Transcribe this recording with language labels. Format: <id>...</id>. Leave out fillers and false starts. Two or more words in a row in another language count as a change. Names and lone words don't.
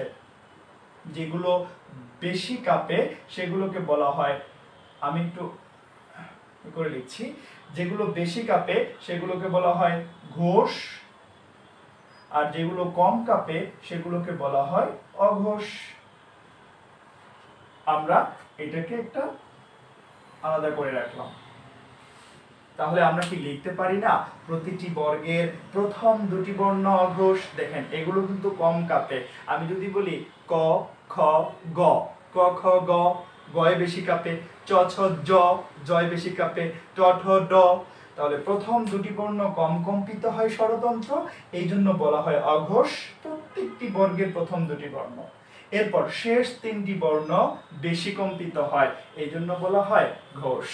<bn>যেগুলো বেশি কাঁপে সেগুলোকে বলা হয়, আমি একটু করে লিখছি, যেগুলো বেশি কাঁপে সেগুলোকে বলা হয় ঘোষ, আর যেগুলো কম কাঁপে সেগুলোকে বলা হয় অঘোষ। আমরা এটাকে একটা আলাদা করে রাখলাম। তাহলে আমরা কি লিখতে পারি না প্রতিটি বর্গের প্রথম দুটি বর্ণ অঘোষ? দেখেন এগুলো কিন্তু কম কাঁপে। আমি যদি বলি ক খ গ, ক খ গ, গয় বেশি কাঁপে, চ ছ জ, জয় বেশি কাঁপে, ট ঠ ড, তাহলে প্রথম দুটি বর্ণ কম কম্পিত হয় স্বরতন্ত্র, এই জন্য বলা হয় অঘোষ প্রত্যেকটি বর্গের প্রথম দুটি বর্ণ। এরপর শেষ তিনটি বর্ণ বেশি কম্পিত হয়, এই জন্য বলা হয় ঘোষ।</bn>